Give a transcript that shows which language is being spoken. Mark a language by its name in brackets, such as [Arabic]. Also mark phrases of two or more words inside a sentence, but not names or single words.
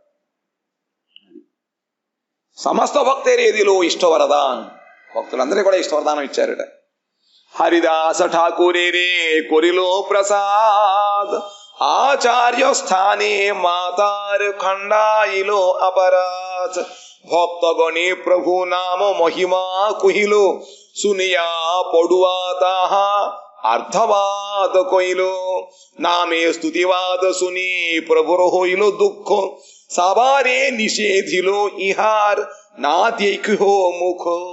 [Bangla] সমস্ত ভক্তেরেদিলো ইষ্টবরদান, [Telugu] భక్తులందరికీ కూడా ఇష్టవరదానం ఇచ్చారట. [Bangla] হরিদাস ঠাকুরে রে করিলো প্রসাদ, আচার্য স্থানে মাতার খণ্ডাইলো অপরাধ, ভক্তগণে প্রভু নাম মহিমা কহিল, শুনিয়া পড়ুয়া তাহা অর্থবাদ কইল, নামে স্তুতিবাদ শুনি প্রভুর হইল দুঃখ, সাবারে নিষেধিল ইহার না দেখিহ মুখ।